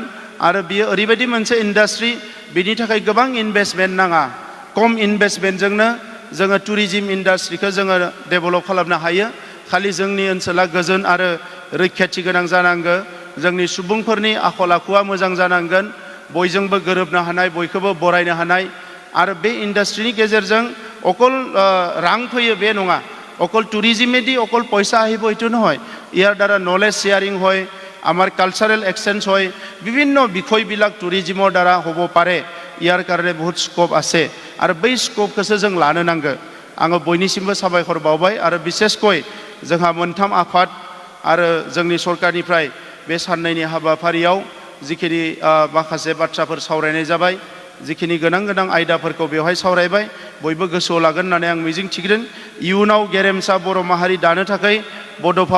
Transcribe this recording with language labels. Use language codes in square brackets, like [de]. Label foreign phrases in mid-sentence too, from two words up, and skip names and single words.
[brx] आरो बियो ओरैबायदि मोनसे इन्डास्ट्रि, बिनि थाखाय गोबां इनभेस्टमेन्ट नाङा, खम इनभेस्टमेन्टजोंनो जोङो टुरिजिम इन्डास्ट्रिखौ जोङो डेभेलप खालामनो हायो। खालि जोंनि ओनसोला गोजोन आरो रैखाथि गोनां जानांगौ, जोंनि सुबुंफोरनि आखल आखुआ मोजां जानांगोन बयजोंबो गोरोबनो हानाय बयखौबो बरायनो हानाय आरो बे इन्डास्ट्रिनि गेजेरजों अकल रां फैयो बे नङा [as] অকল ট্যুরিজমেদি অকল পয়সা আহিব এইটো নহয় ইয়াৰ দ্বাৰা [en] knowledge sharing [as] হয় আমাৰ [en] cultural exchange [as] হয় বিভিন্ন বিষয়বিলাক ট্যুরিজমৰ দ্বাৰা হ'ব পাৰে ইয়াৰ কাৰণে বহুত স্কোপ আছে আৰু [brx] बै স্কোপखौसो जों लानो नांगौ आङो बयनिसिमबो साबायखर बावबाय आरो बिसेसकय जोंहा मोनथाम आफाद आरो जोंनि सरकारनिफ्राय बे साननैनि हाबाफारियाव जिखिनि माखासे बाथ्राफोर सावरायनाय जाबाय जिखिनि गोनां गोनां आयदाफोरखौ बेवहाय सावरायबाय बयबो गोसोआव लागोन होननानै आं मिजिं थिदों इयुनाव गेरेमसा बर' माहारि दानो थाखाय बड'फा